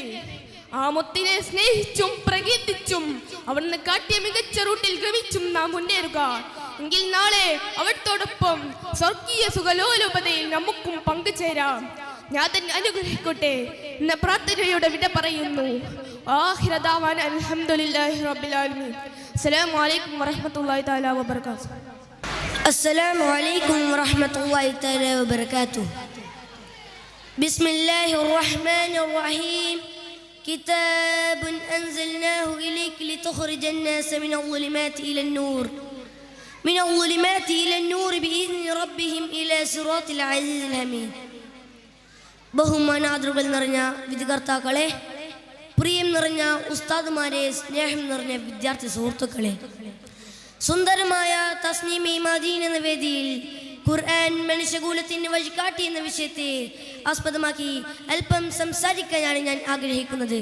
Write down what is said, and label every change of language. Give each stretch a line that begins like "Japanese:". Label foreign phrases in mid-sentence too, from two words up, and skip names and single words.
Malayalam: ആ മുത്തിനെ സ്നേഹിച്ചും പ്രകീർത്തിച്ചും അവിടുന്ന് കാട്ടിയ മികച്ച റൂട്ടിൽ ഗമിച്ചും നാം മുന്നേറുക എങ്കിൽ നാളെ അവിടത്തോടൊപ്പം സ്വർഗീയ സുഖലോലുപതയിൽ നമുക്കും പങ്കുചേരാം. ഞാൻ തന്നെ അനുഗ്രഹിക്കട്ടെ എന്ന പ്രാർത്ഥനയോടെ വിട പറയുന്നു.
Arabic: آخر دعوانا الحمد لله رب العالمين. السلام عليكم ورحمة الله تعالى وبركاته. السلام عليكم ورحمة الله تعالى وبركاته. بسم الله الرحمن الرحيم. كتاب أنزلناه إليك لتخرج الناس من الظلمات إلى النور بإذن ربهم إلى صراط العزيز الحميد.
Malayalam: ബഹുമാനാദരവുകൾ നിറഞ്ഞ വിധികർത്താക്കളെ, പ്രിയം നിറഞ്ഞ ഉസ്താദുമാരെ, സ്നേഹം നിറഞ്ഞ വിദ്യാർത്ഥി സുഹൃത്തുക്കളെ, സുന്ദരമായ തസ്നീമി മദീന എന്ന വേദിയിൽ ഖുർആൻ മനുഷ്യകുലത്തിന് വഴികാട്ടി എന്ന വിഷയത്തെ ആസ്പദമാക്കി അല്പം സംസാരിക്കാനാണ് ഞാൻ ആഗ്രഹിക്കുന്നത്.